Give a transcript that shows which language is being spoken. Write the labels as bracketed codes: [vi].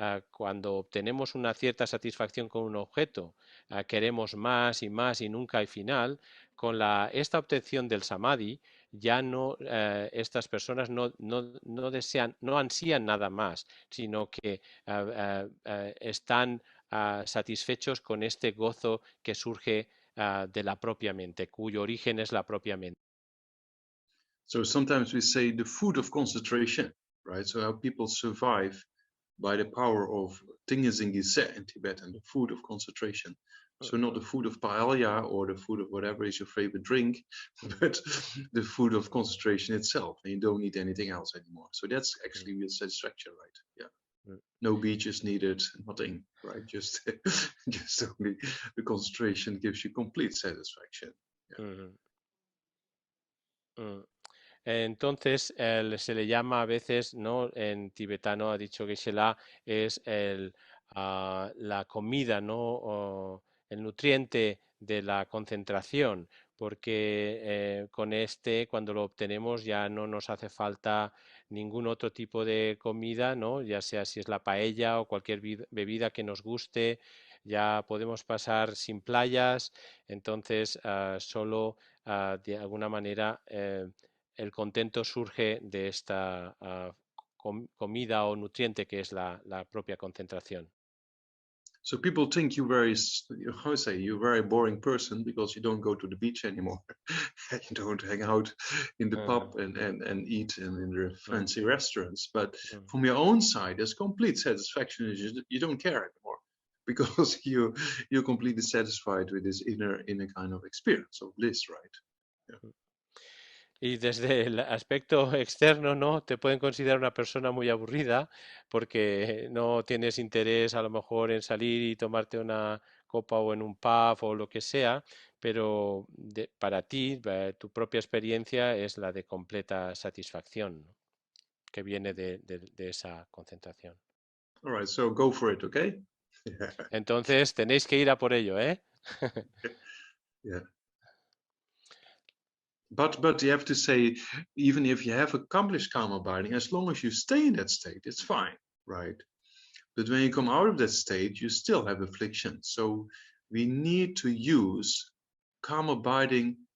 [es] cuando obtenemos una cierta satisfacción con un objeto queremos más y más y nunca hay final, con esta obtención del samadhi ya no estas personas no desean, no ansían nada más, sino que están satisfechos con este gozo que surge de la propia mente, cuyo origen es la propia mente. [en] So sometimes we say the food of concentration, right? So how people survive by the power of Tingyi Se in Tibetan, the food of concentration. So not the food of paella or the food of whatever is your favorite drink, but the food of concentration itself, and you don't need anything else anymore. So that's actually real satisfaction, right? Yeah. No beaches needed, nothing, right? Just only the concentration gives you complete satisfaction. Yeah. [es] Entonces se le llama a veces, ¿no? En tibetano ha dicho que Geshe-la es la comida, ¿no? El nutriente de la concentración, porque con cuando lo obtenemos, ya no nos hace falta ningún otro tipo de comida, ¿no? Ya sea si es la paella o cualquier bebida que nos guste, ya podemos pasar sin playas, entonces solo de alguna manera el contento surge de esta comida o nutriente que es la propia concentración. [en] So people think you're you're a very boring person because you don't go to the beach anymore. You don't hang out in the pub and eat in the fancy restaurants. But from your own side, there's complete satisfaction. You don't care anymore because you're completely satisfied with this inner kind of experience of bliss, right? Yeah. [es] Y desde el aspecto externo, ¿no? Te pueden considerar una persona muy aburrida porque no tienes interés a lo mejor en salir y tomarte una copa o en un pub o lo que sea, pero para ti, tu propia experiencia es la de completa satisfacción, ¿no? Que viene de esa concentración. [en] All right, so go for it, okay? [es] Entonces tenéis que ir a por ello, ¿eh? [en] Yeah. But you have to say, even if you have accomplished calm abiding, as long as you stay in that state, it's fine, right? But when you come out of that state, you still have affliction. So we need to use calm abiding